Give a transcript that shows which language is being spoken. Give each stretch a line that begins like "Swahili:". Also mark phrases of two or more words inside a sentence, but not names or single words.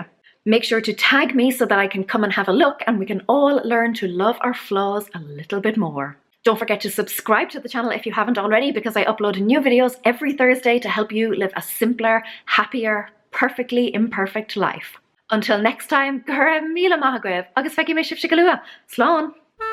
English: Make sure to tag me so that I can come and have a look and we can all learn to love our flaws a little bit more. Don't forget to subscribe to the channel if you haven't already, because I upload new videos every Thursday to help you live a simpler, happier, perfectly imperfect life. Until next time,
Irish: gur mila maith agaibh, agus feici mé sibh go luath. Slán!